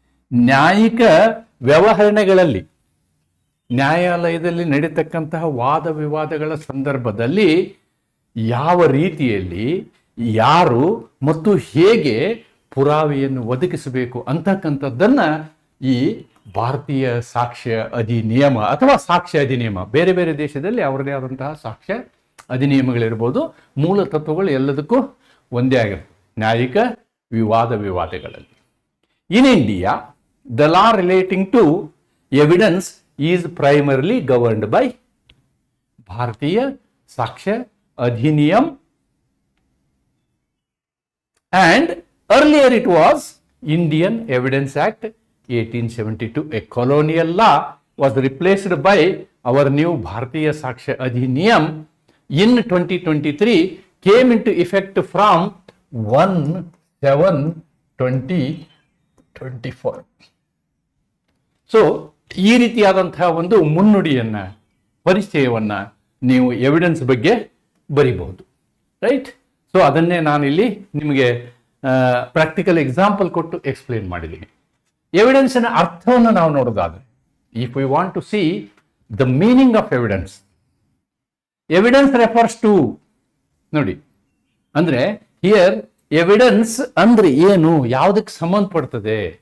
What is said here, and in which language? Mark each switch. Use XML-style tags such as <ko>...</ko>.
<kn>ನ್ಯಾಯಿಕ ವ್ಯವಹರಣೆಗಳಲ್ಲಿ, ನ್ಯಾಯಾಲಯದಲ್ಲಿ ನಡೀತಕ್ಕಂತಹ ವಾದ ವಿವಾದಗಳ ಸಂದರ್ಭದಲ್ಲಿ ಯಾವ ರೀತಿಯಲ್ಲಿ ಯಾರು ಮತ್ತು ಹೇಗೆ ಪುರಾವೆಯನ್ನು ಒದಗಿಸಬೇಕು ಅಂತಕ್ಕಂಥದ್ದನ್ನ ಈ ಭಾರತೀಯ ಸಾಕ್ಷ್ಯ ಅಧಿನಿಯಮ ಅಥವಾ ಸಾಕ್ಷ್ಯ ಅಧಿನಿಯಮ, ಬೇರೆ ಬೇರೆ ದೇಶದಲ್ಲಿ ಅವರದೇ ಆದಂತಹ ಸಾಕ್ಷ್ಯ ಅಧಿನಿಯಮಗಳಿರ್ಬೋದು, ಮೂಲ ತತ್ವಗಳು ಎಲ್ಲದಕ್ಕೂ ಒಂದೇ ಆಗಿರುತ್ತೆ ನ್ಯಾಯಿಕ ವಿವಾದಗಳಲ್ಲಿ.</kn> <en>In India the law relating to evidence is primarily governed by Bharatiya Sakshya Adhiniyam, and earlier it was Indian Evidence Act 1872. A colonial law was replaced by our new Bharatiya Sakshya Adhiniyam in 2023, came into effect from 1/7/2024.</en> <kn>So ಈ ರೀತಿಯಾದಂತಹ ಒಂದು ಮುನ್ನುಡಿಯನ್ನ, ಪರಿಚಯವನ್ನ ನೀವು evidence ಬಗ್ಗೆ ಬರಿಬಹುದು. Right? So ಅದನ್ನೇ ನಾನಿಲ್ಲಿ ನಿಮಗೆ practical example ಕೊಟ್ಟು explain ಮಾಡಿದ್ದೀನಿ. ಎವಿಡೆನ್ಸಿನ ಅರ್ಥವನ್ನು ನಾವು ನೋಡೋದಾದ್ರೆ</kn> <en>if we want to see the meaning of evidence, evidence refers to,</en> <kn>ನೋಡಿ ಅಂದ್ರೆ ಹಿಯರ್ ಎವಿಡೆನ್ಸ್ ಅಂದ್ರೆ ಏನು, ಯಾವುದಕ್ಕೆ ಸಂಬಂಧಪಡ್ತದೆ?</kn>